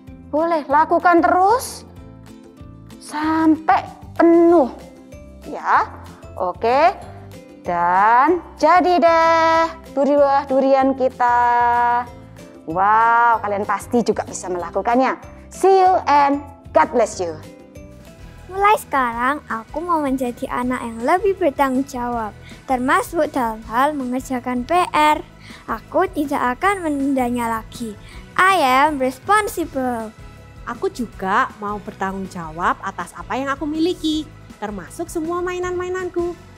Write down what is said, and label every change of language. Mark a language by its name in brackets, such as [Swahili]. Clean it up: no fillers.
[Indonesian] Boleh, lakukan terus sampai penuh ya. Oke, dan jadi deh buah durian kita. Wow, kalian pasti juga bisa melakukannya. [English] See you and God bless you. [Indonesian] Mulai sekarang aku mau menjadi anak yang lebih bertanggung jawab, termasuk dalam hal mengerjakan PR. Aku tidak akan menundanya lagi. [English] I am responsible. [Indonesian] Aku juga mau bertanggung jawab atas apa yang aku miliki, termasuk semua mainan-mainanku.